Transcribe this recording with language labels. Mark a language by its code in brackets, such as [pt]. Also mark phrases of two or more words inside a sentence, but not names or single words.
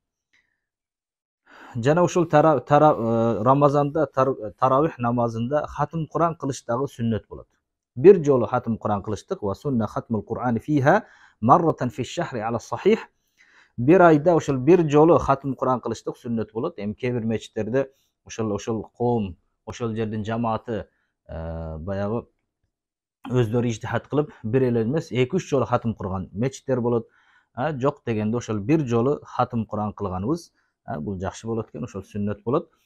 [ky] Жана ошол Рамазанда таравих намазында хатым Куран кылыш дагы сүннөт болот. Бир жолу хатым Куран кылыштык. [ar] والسنة ختم القرآن فيها مرة في الشهر على الصحيح. [ky] Бир айда ошол бир жолу хатым Куран кылыштык сүннөт болот. Эми кээ бир мечиттерде ошол коом, ошол жердин жамааты баягы өздөрү ижтихат кылып, бир эле эмес, 2-3 жолу хатым кылган мечиттер болот. Жок дегенде ошол бир жолу хатым Куран кылганыбыз бул жакшы болот экен, ошол сүннөт болот.